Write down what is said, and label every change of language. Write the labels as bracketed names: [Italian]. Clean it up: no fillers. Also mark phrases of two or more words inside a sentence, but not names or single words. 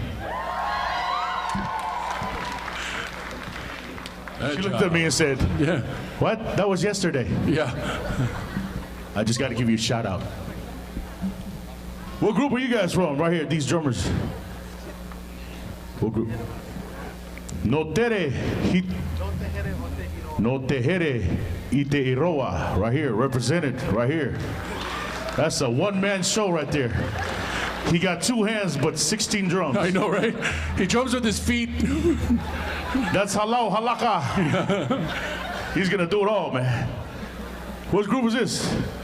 [English] She looked at me and said, Yeah. What? That was yesterday. Yeah. I just got to give you a shout out. What group are you guys from? Right here, these drummers. What group? No tere ite iroa. Right here, represented, right here. That's a one-man show right there. He got 2 hands, but 16 drums. I know, right? He drums with his feet. That's halau halaka. He's gonna do it all, man. What group is this?